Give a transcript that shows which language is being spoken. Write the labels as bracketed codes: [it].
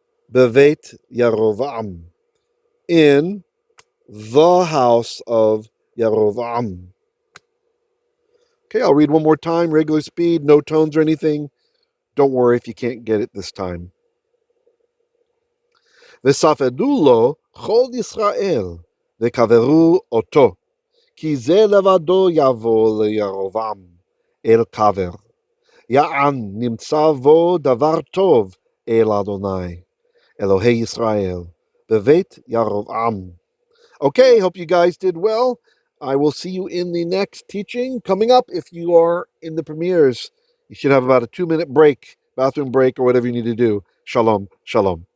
[he] Bevet Yaravam, [en] in the house of Yaravam. Okay, I'll read one more time, regular speed, no tones or anything. Don't worry if you can't get it this time. [he] וספדו לו כל ישראל, וקברו אותו, כי זה לבדו יבוא לירבעם אל kaver. יען נמצא בו דבר טוב אל אדוני, אלוהי ישראל, בבית ירבעם. [en] Okay, hope you guys did well. I will see you in the next teaching. Coming up, if you are in the premieres, you should have about a 2-minute break, bathroom break, or whatever you need to do. Shalom, shalom.